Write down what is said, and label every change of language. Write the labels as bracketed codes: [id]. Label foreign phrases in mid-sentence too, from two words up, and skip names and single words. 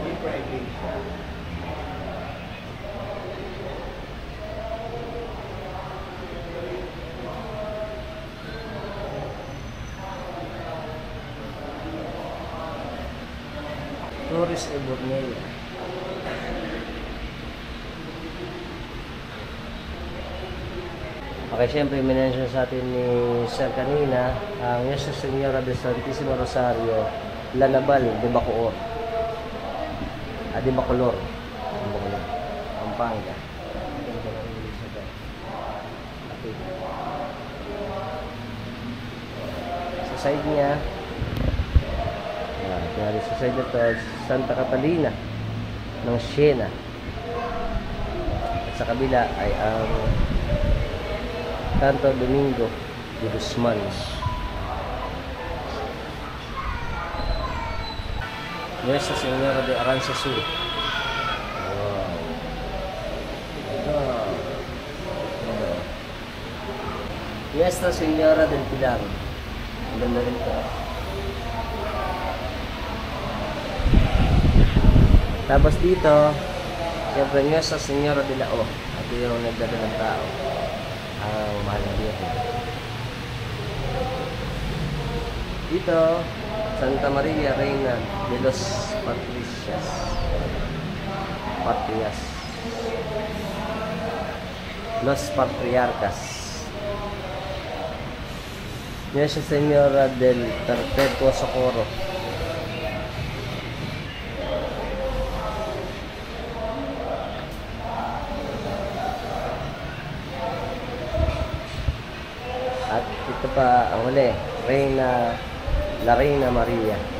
[tl] Torres e Borneo. Okay, siyempre, minensyon sa atin ni Sir kanina ang Nuestra Señora de Santissimo Rosario, Lanabal de Bacoor. De Bacolor. Pampanga. Sa side niya, sa side na to, Santa Catalina ng Siena. At sa kabila ay ang Santo Domingo de Guzman. Nuestra Señora de Aranzazu. Wow. Nuestra Señora del Pilar. Ang ganda rin ito. Tapos dito, siyempre Nuestra Señora de la O. Ito yung nagdala ng tao. Ang mahal na dito. Dito, Santa Maria Reina de los Patrias. Los Patriarcas. Nuestra Señora del Perpetuo Socorro. At ito pa ang huli, La Reina Maria.